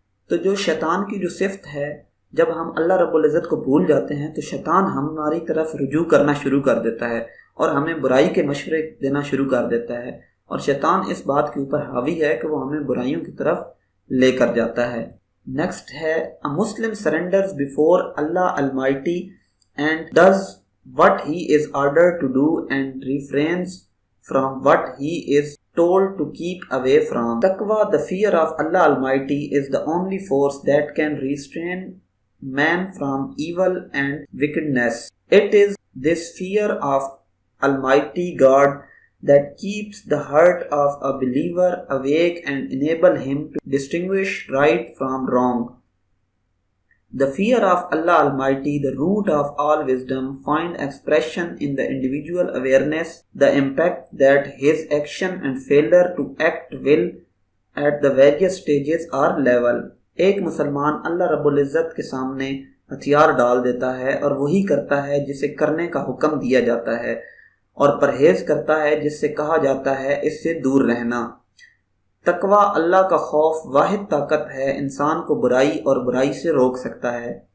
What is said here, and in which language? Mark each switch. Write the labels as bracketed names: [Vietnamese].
[Urdu] تو جو شیطان کی جو صفت ہے، جب ہم اللہ رب العزت کو بھول جاتے ہیں تو شیطان ہماری طرف رجوع کرنا شروع کر دیتا ہے اور ہمیں برائی کے مشورے دینا شروع کر دیتا ہے، اور شیطان اس بات کے اوپر حاوی ہے کہ وہ ہمیں برائیوں کی طرف لے کر جاتا ہے. نیکسٹ ہے [English] a Muslim surrenders before Allah Almighty and does what he is ordered to do and refrains from what he is told to keep away from. Taqwa, the fear of Allah Almighty, is the only force that can restrain man from evil and wickedness. It is this fear of Almighty God that keeps the heart of a believer awake and enable him to distinguish right from wrong. The fear of Allah Almighty, the root of all wisdom, find expression in the individual awareness, the impact that his action and failure to act will at the various stages or level. [Urdu] ایک مسلمان اللہ رب العزت کے سامنے ہتھیار ڈال دیتا ہے اور وہی کرتا ہے جسے کرنے کا حکم دیا جاتا ہے، اور پرہیز کرتا ہے جس سے کہا جاتا ہے اس سے دور رہنا۔ تقوی اللہ کا خوف واحد طاقت ہے انسان کو برائی اور برائی سے روک سکتا ہے۔